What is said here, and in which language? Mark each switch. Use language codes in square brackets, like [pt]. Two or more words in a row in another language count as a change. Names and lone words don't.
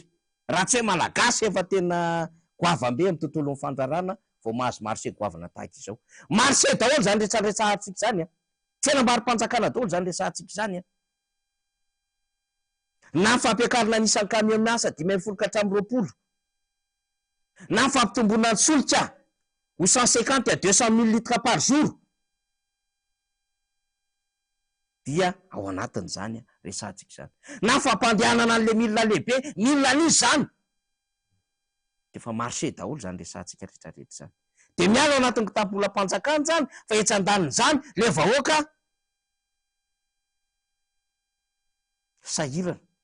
[mg] Raha tsy hoe malagasy efa tena goavambe amin'ny tontolon'ny fandrarana vao mahazo marché goavana tahaka izao. Marché daholo zany rehetrarehetrahantsika zany a. Tsena ambary-mpanjakana daholo zany resahantsika zany a. Na fampiakarana nisan'ny camion miasa 20 ka hatramin'ny 20. Na fampitombona ny solika ho 150 [fr] à 200 000 litres par jour. [mg] Dia ao anatiny zany resahantsika zany. Na fampandehanana an'le milina lehibe, milina an'izy zany. Efa marché daholo zany resahantsika rehetrarehetra zany. De miala ao anatin'ny kitapolam-panjakana zany fa etsan-daniny zany le vahoaka sahirana.